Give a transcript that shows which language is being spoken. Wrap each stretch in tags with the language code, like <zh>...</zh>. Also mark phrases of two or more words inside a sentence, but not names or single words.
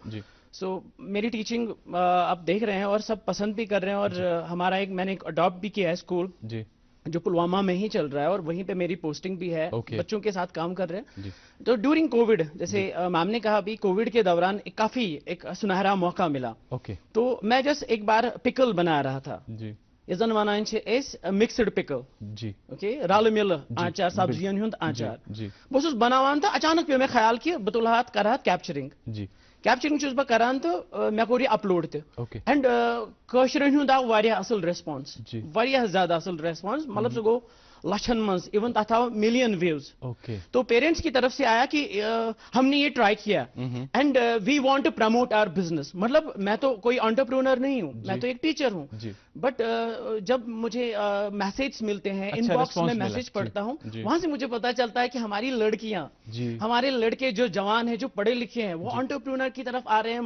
<ur>سو میری ٹیچنگ آپ دیکھ رہے ہیں اور سب پسند بھی کر رہے ہیں, اور ہمارا ایک میں نے اڈاپٹ بھی کیا ہے اسکول جو پلوامہ میں ہی چل رہا ہے, اور وہیں پہ میری پوسٹنگ بھی ہے. بچوں کے ساتھ کام کر رہے ہیں. تو</ur> <en>during COVID,</en> <ur>جیسے میم نے کہا ابھی, کووڈ کے دوران کافی ایک سنہرا موقع ملا. تو میں جسٹ ایک بار پکل بنا رہا تھا.</ur> <ks>یس زن ونان</ks> <en>mixed pickle.</en> <ks>اوکے, رل مل آنچار, سبزین ہند آنچار. بہٕ اوسُس بناوان تہٕ اچانک پیو مےٚ خیال کہ بہٕ تُلہٕ ہا کرٕ ہا کیپچرنگ. کیپچرنگ چھُس بہٕ کران تہٕ مےٚ کوٚر یہِ اپلوڈ تہِ. اینڈ کٲشرٮ۪ن ہُنٛد آو واریاہ اصل ریسپانس, واریاہ زیادٕ اصل ریسپانس. مطلب سُہ گوٚو لچھن منز, ایون تتھ آو</ks> <en>million views.</en> <ur>تو پیرنٹس کی طرف سے آیا کہ ہم نے یہ ٹرائی کیا</ur> <en>and we want to promote our business.</en> <ur>مطلب میں تو کوئی انٹرپرونر نہیں ہوں, میں تو ایک ٹیچر ہوں. بٹ جب مجھے میسج ملتے ہیں, ان باکس میں میسج پڑھتا ہوں, وہاں سے مجھے پتا چلتا ہے کہ ہماری لڑکیاں, ہمارے لڑکے جو جوان ہیں, جو پڑھے لکھے ہیں, وہ انٹرپرونر کی طرف آ رہے ہیں.</ur>